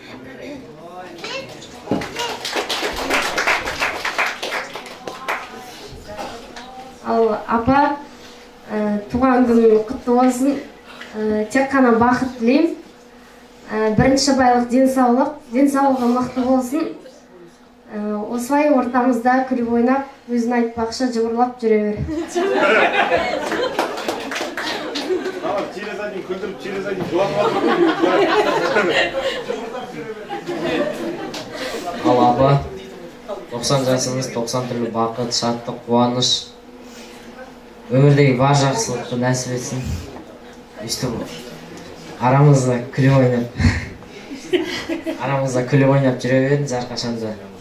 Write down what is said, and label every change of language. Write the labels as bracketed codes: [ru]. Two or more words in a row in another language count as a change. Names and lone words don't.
[kk] Ал апа, туған күнің құтты болсын. Тек қана бақыт тілеймін. Бірінші байлық денсаулығы мықты болсын. Осылай ортамызда күліп ойнап, өзін айтпақшы жыбырлап жүре бер. [ru] Через один [kk] күлдіріп, [ru] через один [kk] жылап. Ал апа, 90 жасыңыз, 90 түрлі бақыт, шаттық, қуаныш, өмірдегі бар жақсылықты нәсіп етсін. Өстіп арамызда күліп ойнап жүре беріңіз әрқашанда.